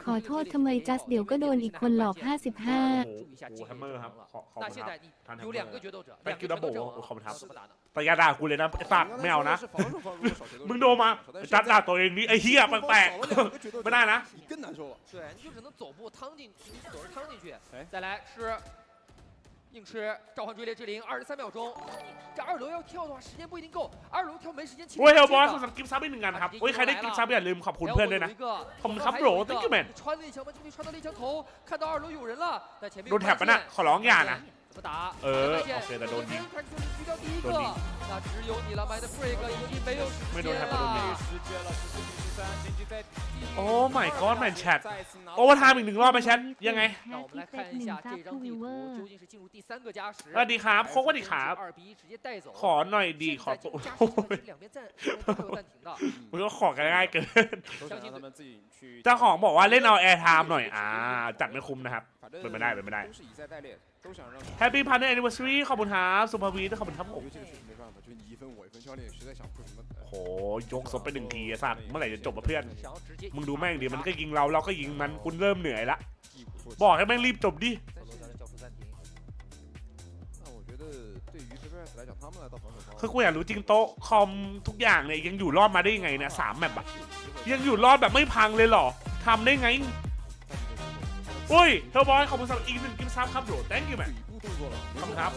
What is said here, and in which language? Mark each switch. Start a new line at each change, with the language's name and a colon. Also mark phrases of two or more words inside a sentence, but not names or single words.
Thai: ขอโทษทำไมจัสเดี๋ยวก็โดนอีกคนหลอก55
Chinese: 注意一下进攻了。那现在你有2个决斗者， 2个决斗者怎么打呢？
Thai: แต่อย่าด่ากูเลยนะไอ้สัตว์ไม่เอานะ มึงโดนมาจัดด่าตัวเองนี่ไอ้เหี้ยแปลกๆไม่ได้นะ
Chinese: 更难受了。对，你就只能走步趟进，你走着趟进去，再来吃。硬吃召唤追猎之灵，23秒钟。这2楼要跳的话，时间不一定够。2楼跳没时间。
Thai: โอ้ยเฮลบอยขอสั่งกิฟต์ซับอีก1อันครับโอ้ยใครได้กิฟต์ซับอย่าลืมขอบคุณเพื่อนด้วยนะขอบคุณครับโบร
English: thank you man
Chinese: 穿了一枪吗？兄弟穿到了一枪头，看到2楼有人了，在前面。
Thai: โดนแท็บปะน่ะขอร้องอย่านะ
Chinese: 怎么打？
Thai: โอเคแต่โดนยิง
Chinese: 狙掉第一个，那只有你了 ，My the Break 已经没有时间了。
Thai: โอ้
English: my god
Thai: แมนแชทโอเวอร์ไทม์อีก1 รอบไหมแชทยังไง
Chinese: 那我们来看一下这张地图究竟是进入第3个加时。
Thai: สวัสดีครับโค้กสวัสดีครับ
Chinese: 2 比1直接带走。
Thai: ขอหน่อยดีขอตัวมึงก็ขอกันง่ายเกินเจ้าของบอกว่าเล่นเอาแอร์ไทม์หน่อยจัดไม่คุ้มนะครับเป็นไม่ได้
English: Happy Partner Anniversary
Thai: ขอบคุณครับสุภาวีขอบคุณครับผม โหยกศพไป1 ทีสัตว์เมื่อไหร่จะจบเพื่อนมึงดูแม่งดิมันก็ยิงเราก็ยิงมันคุณเริ่มเหนื่อยละบอกให้แม่งรีบจบดิคือกูอยากรู้จริงโต๊ะคอมทุกอย่างเนี่ยยังอยู่รอดมาได้ยังไงเนี่ย3 แมปอะยังอยู่รอดแบบไม่พังเลยเหรอทำได้ไงโอ้ยเฮลบอยขอบคุณสำหรับอีก1 กิฟต์ซับครับโบร
English: thank you man
Thai: ขอบคุณครับ